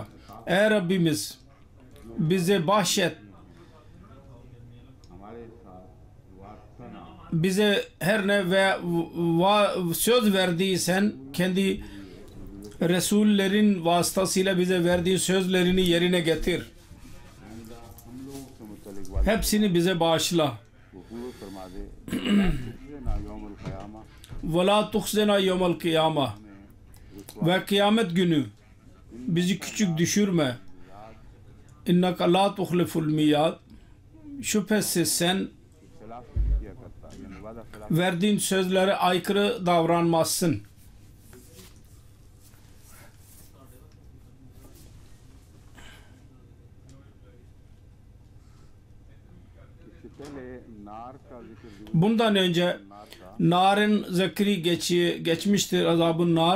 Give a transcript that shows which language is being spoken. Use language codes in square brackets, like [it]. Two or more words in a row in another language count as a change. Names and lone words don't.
[tr] Ey Rabbimiz, bize bahşet, bize her ne ve söz verdiysen kendi Resullerin vasıtasıyla bize verdiği sözlerini yerine getir. Hepsini bize bağışla. [ar] وَلَا تُخْزِنَا يَوْمَ الْقِيَامَةِ, [tr] ve kıyamet günü bizi küçük düşürme. [ar] اِنَّكَ لَا تُخْلِفُ الْمِيَادِ, [tr] şüphesiz sen verdiğin sözlere aykırı davranmazsın. Bundan önce narın zikri geçmiştir, azabın nar.